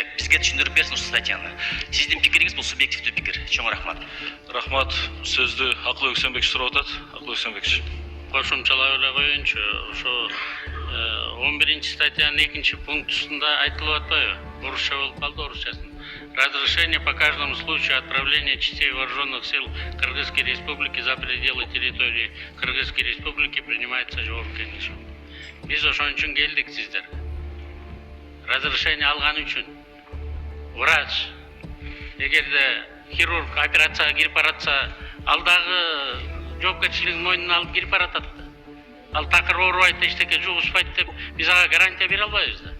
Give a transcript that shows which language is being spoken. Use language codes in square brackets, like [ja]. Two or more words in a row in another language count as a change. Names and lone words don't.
[ky] Бизге түшүндүрүп берсин ушул статьяны. Сиздин пикириңиз бул субъективдүү пикир. Чоң рахмат. Рахмат. Сөздү Акыл Өксөнбекович сурап атат. Акыл Өксөнбекович. Кошумчалап эле коеюнчу, ошо 11-статьянын 2-пунктусунда айтылып атпайбы? Орусча болуп калды, орусчасын. [ru] Разрешение по каждому случаю отправления частей вооруженных сил Кыргызской Республики за пределы территории Кыргызской Республики принимается [ky] жогорку кеңешим. Биз ошон үчүн келдик сиздер. Разрешение алган үчүн. Врач, эгерде хирург операцияга кирип баратса, ал дагы жоопкерчилигин мойнуна алып кирип баратат. Ал такыр оорубайт, эчтеке жугушпайт деп биз ага гарантия бере албайбыз да.